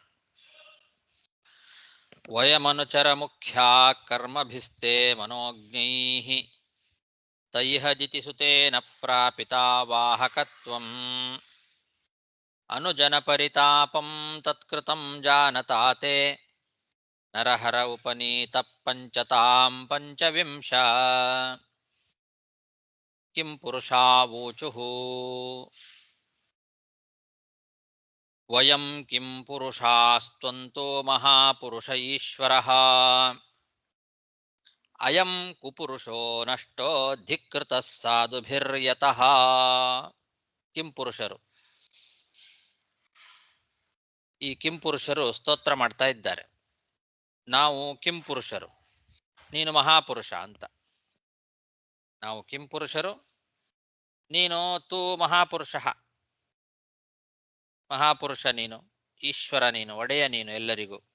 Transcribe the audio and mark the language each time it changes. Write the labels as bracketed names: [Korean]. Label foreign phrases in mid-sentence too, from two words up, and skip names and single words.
[Sanskrit] ವಯಮನುಚರ ಮುಖ್ಯಾ ಕರ್ಮಭಿಸ್ತೆ ಮನೋಜ್ಞೈಃ ತೈಹ ಜಿತಿಸುತೇನ ಪ್ರಾಪಿತಾ ವಾಹಕತ್ವಂ ಅನುಜನ ಪರಿತಾಪಂ ತತ್ಕೃತಂ ಜಾನತಾತೆ ನರಹರ ಉಪನೀತ ಪಂಚತಾಂ ಪಂಚವಿಂಶ ಕಿಂ ಪುರುಷಾವೂಚುಃ. ವಯಂ ಕಿಂ ಪುರುಷಾಸ್ತ್ವಂತೋ ಮಹಾಪುರುಷ ಈಶ್ವರಃ ಅಯಂ ಕುಪುರುಷೋ ನಷ್ಟೋ ಧಿಕ್ಕೃತಃ ಸಾಧುಭಿರ್ಯತಃ. [Kannada] ಕಿಂ ಪುರುಷರು, ಈ ಕಿಂ ಪುರುಷರು ಸ್ತೋತ್ರ ಮಾಡ್ತಾ ಇದ್ದಾರೆ. ನಾವು ಕಿಂ ಪುರುಷರು, ನೀನು ಮಹಾಪುರುಷ ಅಂತ. ನಾವು ಕಿಂ ಪುರುಷರು, ನೀನು ತೂ ಮಹಾಪುರುಷ, ಮಹಾಪುರುಷ ನೀನು, ಈಶ್ವರ ನೀನು, ಒಡೆಯ ನೀನು ಎಲ್ಲರಿಗೂ.